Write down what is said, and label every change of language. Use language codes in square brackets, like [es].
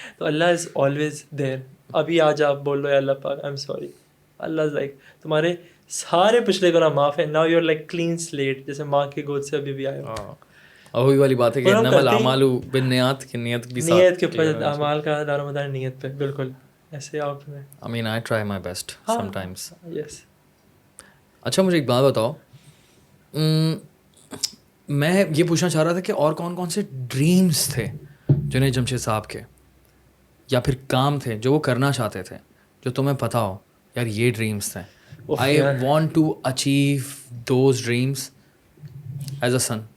[ur] تو [en] اللہ is always there. [ur] ابھی آج آپ بول رہے اللہ پاک [en] I am sorry, [ur] Allah [en] is like [ur] تمہارے سارے پچھلے گناہ معاف ہیں. [en] now you are like clean slate, [ur] جیسے ماں کی گود سے ابھی بھی آئے ہو. اور وہی والی بات ہے کہ [ar] انما الاعمال بالنیات, [ur] کی نیت بھی ساتھ, نیت کے اوپر, اعمال کا دار و مدار نیت پہ. بالکل ایسے آپ میں. [en] I mean I try my best sometimes. Yes. [ur] اچھا مجھے ایک بات بتاؤ, میں یہ پوچھنا چاہ رہا تھا کہ اور کون کون سے ڈریمز تھے جنہیں جمشید صاحب کے, یا پھر کام تھے جو وہ کرنا چاہتے تھے, جو تمہیں پتہ ہو یار یہ ڈریمز تھے, [en] I want to achieve those dreams as a son.